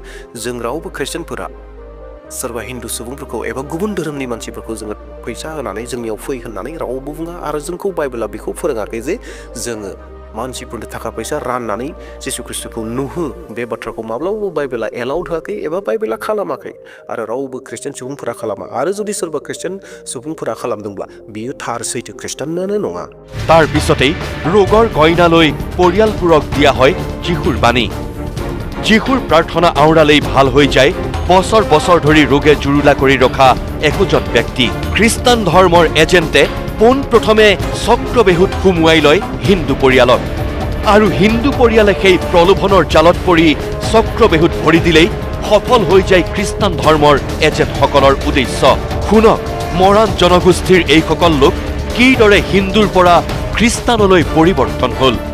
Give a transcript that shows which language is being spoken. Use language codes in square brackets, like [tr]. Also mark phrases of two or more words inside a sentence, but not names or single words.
[brx] जों रावबो ख्रिस्टियानफोरा सोरबा हिन्दु सुबुंफोरखौ एबा गुबुन धोरोमनि मानसिफोरखौ जोङो फैसा होनानै जोंनियाव फै होननानै रावबो बुङा आरो जोंखौ बाइबेला बेखौ फोरोङाखै जे जोङो मानसिफोरनो थाखा फैसा राननानै जिसु ख्रिस्ट'खौ नुहो बे बाथ्राखौ माब्लाबाबो बाइबेला एलाउड होआखै एबा बाइबेला खालामाखै आरो रावबो ख्रिस्टियान सुबुंफोरा खालामा आरो जुदि सोरबा ख्रिस्टियान सुबुंफोरा खालामदोंब्ला बियो थार सैथो ख्रिस्टानानो नङा [as] তাৰ পিছতেই ৰোগৰ গইনালৈ পৰিয়ালবোৰক দিয়া হয় যীশুৰ বাণী যীশুৰ প্ৰাৰ্থনা আওৰালেই ভাল হৈ যায় বছৰ বছৰ ধৰি ৰোগে জুৰুলা কৰি ৰখা একোজন ব্যক্তি খ্ৰীষ্টান ধৰ্মৰ এজেণ্টে পোনপ্ৰথমে চক্ৰবেহুত সুমুৱাই লয় হিন্দু পৰিয়ালক আৰু হিন্দু পৰিয়ালে সেই প্ৰলোভনৰ জালত পৰি চক্ৰবেহুত ভৰি দিলেই সফল হৈ যায় খ্ৰীষ্টান ধৰ্মৰ এজেণ্টসকলৰ উদ্দেশ্য শুনক মৰাণ জনগোষ্ঠীৰ এইসকল লোক কিদৰে হিন্দুৰ পৰা খ্ৰীষ্টানলৈ পৰিৱৰ্তন হ'ল